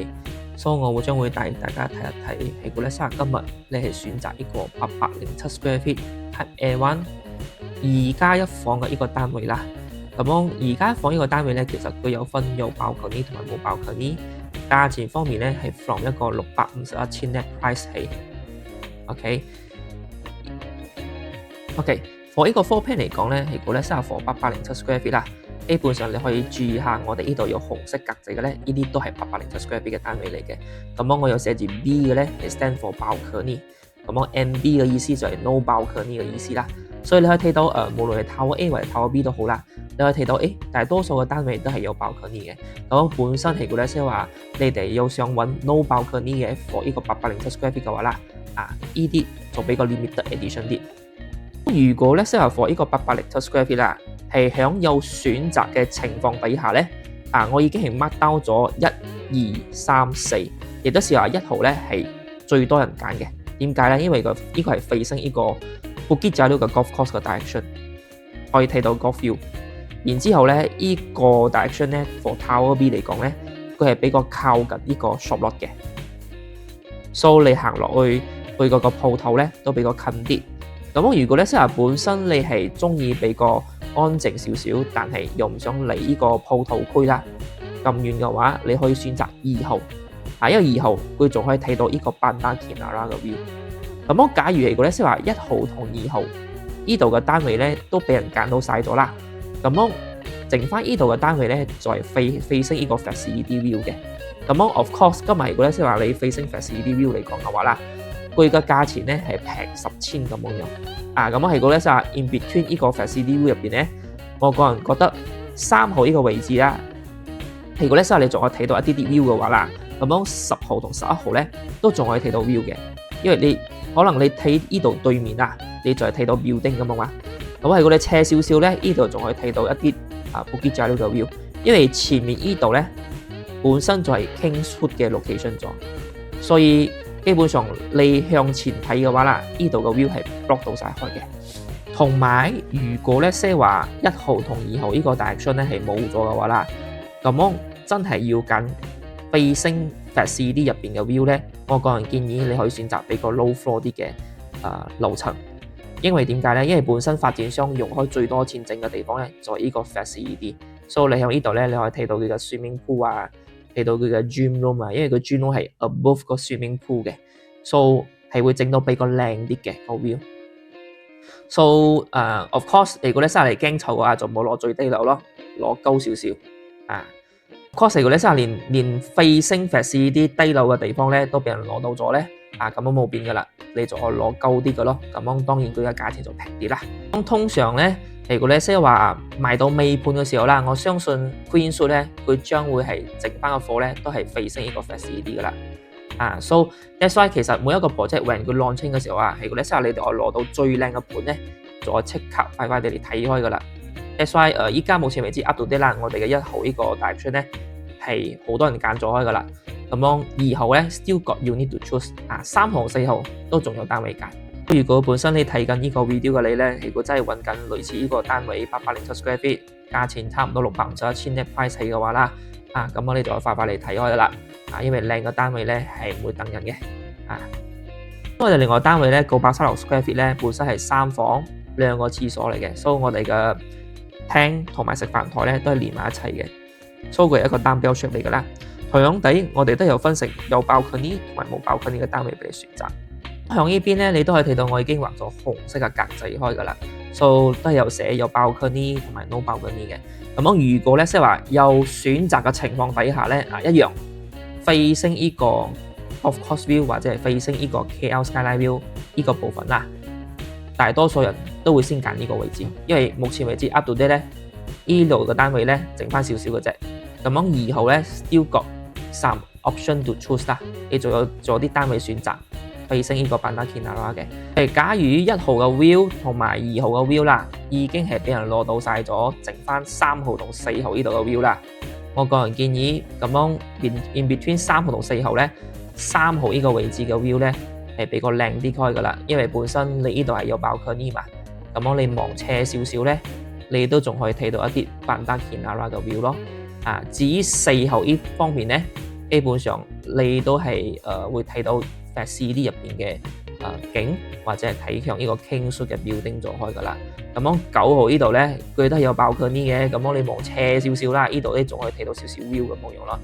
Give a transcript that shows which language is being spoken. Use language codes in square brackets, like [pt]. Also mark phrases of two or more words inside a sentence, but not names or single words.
[yue] 所以我將會帶大家睇一睇，係估咧今日你係選擇呢個807 [en] square feet Type A1 [yue] 2 加1房嘅呢個單位啦。咁樣2加1房呢個單位咧，其實佢有分有balcony同埋冇balcony。價錢方面咧係 from 一個651千 [en] net price [yue] 起。for 呢個 [en] floor plan [yue] 嚟講咧，係估咧 for 807 [en] square feet [yue] 啦。基本上你可以注意下，我哋呢度有紅色格仔嘅咧，呢啲都係807 [en] square feet [yue] 嘅單位嚟嘅。咁我有寫住 B 嘅咧，係 [en] stand for balcony。 [yue] 咁MB 嘅意思就係 [en] no balcony [yue] 嘅意思啦。所以你可以睇到無論係 Tower A 或者 Tower B 都好啦，你可以睇到大多數嘅單位都係有 balcony 嘅。咁本身係估咧即係話，你哋有想揾 [en] no balcony [yue] 嘅 for 呢個807 [en] square feet [yue] 嘅話啦，呢啲就比較 [en] limited edition [yue] 啲。如果咧適合 for 呢個807 [en] square feet [yue] 啦，係響有選擇嘅情況底下咧，我已經係 [en] mark down [yue] 咗1、2、3、4，亦都係話1號咧係最多人揀嘅。點解咧？因為呢個係 facing 呢個 Bukit Jalil 嘅 [en] golf course [yue] 嘅 direction， 可以睇到 [en] golf view。 [yue] 然之後咧，呢個 direction 咧 for Tower B 嚟講咧，佢係比較靠近呢個 [en] shop lot [yue] 嘅，所以你行落去嗰個鋪頭咧都比較近啲。咁如果咧即係本身你係中意比較安靜少少，但係又唔想離呢個鋪頭區啦咁遠嘅話，你可以選擇2號。因為2號佢仲可以睇到呢個 Banda Kiara 嘅 view。咁假如係嗰啲即係話1號同2號呢度嘅單位咧都俾人揀到晒咗啦，咁剩翻呢度嘅單位咧就係 facing 呢個 [en] facility view [yue] 嘅。咁 [en] of course [yue] 今日如果咧即係話你 [en] facing facility view [yue] 嚟講嘅話啦，佢嘅價錢咧係平10千咁樣。咁係嗰咧就係 [en] in between [yue] 呢個 [en] facility view [yue] 入邊咧，我個人覺得3號呢個位置啦，係嗰咧即係你仲可以睇到一啲 view 嘅話啦，咁10號同11號咧都仲可以睇到 view 嘅，因為你可能你睇呢度對面啦，你就係睇到 building 咁樣嘛。咁係嗰你斜少少咧，呢度仲可以睇到一啲Bukit Jalil嘅 view， 因為前面呢度咧本身就係 Kingswood 嘅 location 咗，所以基本上你向前睇嘅話啦，呢度嘅 view 係 block 到晒開嘅。同埋如果咧即係話1號同2號呢個 direction 咧係冇咗嘅話啦，咁真係要揀 [en] facing facility [yue] 入邊嘅 view 咧，我個人建議你可以選擇比較 [en] low floor [yue] 啲嘅樓層。因為點解咧？因為本身發展商用開最多錢整嘅地方咧，就係呢個 facility。所以你喺呢度咧，你可以睇到佢嘅 [en] swimming pool [yue] 睇到佢嘅 [en] gym room [yue] 因為佢 [en] gym room [yue] 係 above 個 [en] swimming pool [yue] 嘅，所以係會整到比較靚啲嘅個 view。 [en] So of course， [yue] 如果你真係驚臭嘅話，就冇攞最低樓咯，攞高少少。 [en] Of course， [yue] 如果你真係連 [en] facing facility [yue] 低樓嘅地方咧，都俾人攞到咗咧，咁冇變噶啦，你就可以攞高啲嘅咯。咁當然佢嘅價錢就平啲啦。通常咧，如果你即係話賣到尾盤嘅時候啦，我相信 Queenswood 咧，佢將會係剩翻嘅貨咧，都係 facing 呢個 facility 噶啦。 [en] So that's why [yue] 其實每一個 [en] project when [yue] 佢 launching 嘅時候如果你即係你哋攞到最靚嘅盤咧，就可以即刻快快地嚟睇開噶啦。 [en] That's why [yue] 依家目前為止 [en] up to date [yue] 啦，我哋嘅1號呢個 direction 咧係好多人揀咗開噶啦。咁2號咧 [en] still got you need to choose。 [yue] 3 號、4號都仲有單位揀。如果本身你睇緊呢個 video 嘅你咧，如果真係揾緊類似呢個單位807 [en] square feet， [yue] 價錢差唔多651千 [en] net price [yue] 起嘅話啦，咁你就快快嚟睇開噶啦。因為靚嘅單位咧係唔會等人嘅。我哋另外單位咧936 [en] square feet [yue] 咧本身係3房2個廁所嚟嘅，所以我哋嘅廳同埋食飯台咧都係連埋一齊嘅，所以佢係一個單標出嚟噶啦。同樣地，我哋都有分成有 balcony 同埋冇 balcony 嘅單位俾你選擇。向呢邊咧，你都可以睇到我已經畫咗紅色嘅格仔開㗎啦，都係有寫有 balcony 同埋 [en] no balcony [yue] 嘅。咁如果咧即係話有選擇嘅情況底下咧，一樣 facing 呢個 [en] Golf Course View [yue] 或者係 facing 呢個 [en] KL Skyline View [yue] 呢個部分啦，大多數人都會先揀呢個位置，因為目前為止 [en] up to date [yue] 咧，呢度嘅單位咧剩翻少少嘅啫。2號咧 [en] still got some option to choose [yue] 啦，你仲有啲單位選擇 facing 呢個 Banda Kinabalu 嘅。假如1號嘅 view 同埋2號嘅 view 啦，已經係俾人攞到晒咗，剩翻3號同4號呢度嘅 view 啦。我個人建議 [en] in between [yue] 3 號同4號咧，3號呢個位置嘅 view 咧係比較靚啲開噶啦，因為本身你呢度係有 balcony 嘛，你望斜少少咧，你都仲可以睇到一啲 Banda Kinabalu 嘅 view 咯。至於4號呢方面咧，基本上你都係會睇到 facility 入邊嘅景，或者係睇向呢個 Kingswood 嘅 building 做開噶啦。9號呢度咧，佢都係有 balcony 嘅，你望斜少少啦，呢度咧仲可以睇到少少 view 嘅模樣咯。